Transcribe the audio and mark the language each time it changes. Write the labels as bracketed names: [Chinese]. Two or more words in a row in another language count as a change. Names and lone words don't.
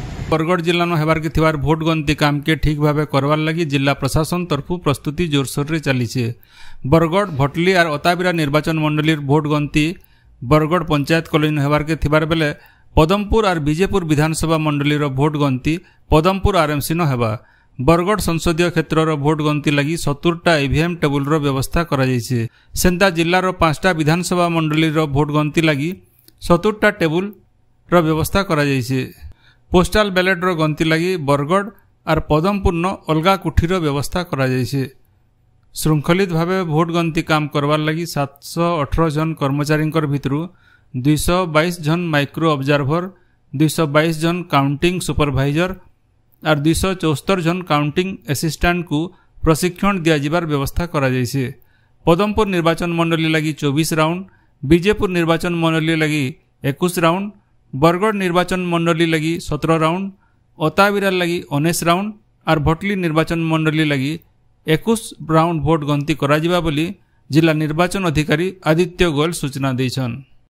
[Sambalpuri] ବରଗଡ଼ ଜିଲା ମେଁ ହେବାର କେ ଥିବାର ଭୋଟ ଗଣତି କାମ କେ ଠିକ ଭାବ କରବାର ଲାଗି ଜିଲା ପ୍ରଶାସନ ତରଫୁ ପ୍ରସ୍ତୁତି ଜୋରସୋର ରେ ଚଲି। ବରଗଡ଼ ଭଟଲି ଔର ଅତାବିରା ନିର୍ବାଚନ ମଣ୍ଡଳୀ ଭୋଟ ଗଣତି ବରଗଡ଼ ପଞ୍ଚାୟତ କଲୋନୀ ହେବାର କେ ଥିବାର ବେଲେ ପଦମପୁର ଔର ବିଜେପୁର ବିଧାନସଭା ମଣ୍ଡଳୀ ଭୋଟ ଗଣତି ପଦମପୁର ଆରଏମସି ନ ହେବା। ବରଗଡ଼ ସଂସଦୀୟ କ୍ଷେତ୍ର ଭୋଟ ଗଣତି ଲାଗି 70ଟା ଇଭିଏମ ଟେବୁଲ ବ୍ୟବସ୍ଥା କରା ଯାଉଛି। ସେଣ୍ଟା ଜିଲ୍ଲାର 5ଟା ବିଧାନସଭା ମଣ୍ଡଳୀ ଭୋଟ ଗଣତି ଲାଗି 70ଟା ଟେବୁଲ ବ୍ୟବସ୍ଥା କରା ଯାଉଛି। ପୋଷ୍ଟାଲ ବାଲେଟ ଗଣତି ଲାଗି ବରଗଡ଼ ଔର ପଦମପୁର ନ ଅଲଗା କୁଠିର ବ୍ୟବସ୍ଥା କରା ଯାଉଛି। ଶୃଙ୍ଖଳିତ ଭାବେ ଭୋଟ ଗଣତି କାମ କରବାର ଲାଗି 718 ଜଣ କର୍ମଚାରୀ ଭିତର 222 ଜଣ [English] micro observer, [Sambalpuri] 222 ଜଣ [English] counting supervisor [Sambalpuri] ଔର 274 ଜଣ [English] counting assistant [Sambalpuri] କୋ ପ୍ରଶିକ୍ଷଣ ଦିଆଯିବାର ବ୍ୟବସ୍ଥା କରା ଯାଉଛି। ପଦମପୁର ନିର୍ବାଚନ ମଣ୍ଡଳୀ ଲାଗି 24 ରାଉଣ୍ଡ, ବିଜେପୁର ନିର୍ବାଚନ ମଣ୍ଡଳୀ ଲାଗି 21 ରାଉଣ୍ଡ, ବରଗଡ଼ ନିର୍ବାଚନ ମଣ୍ଡଳୀ ଲାଗି 17 ରାଉଣ୍ଡ, ଅତାବିରା ଲାଗି 19 ରାଉଣ୍ଡ ଔର ଭଟଲି ନିର୍ବାଚନ ମଣ୍ଡଳୀ ଲାଗି 21 ରାଉଣ୍ଡ ଭୋଟ ଗଣତି କରା ଯିବା ବୋଲି ଜିଲା ନିର୍ବାଚନ ଅଧିକାରୀ ଆଦିତ୍ୟ ଗୋୟଲ ସୂଚନା ଦେଉଛନ୍ତି।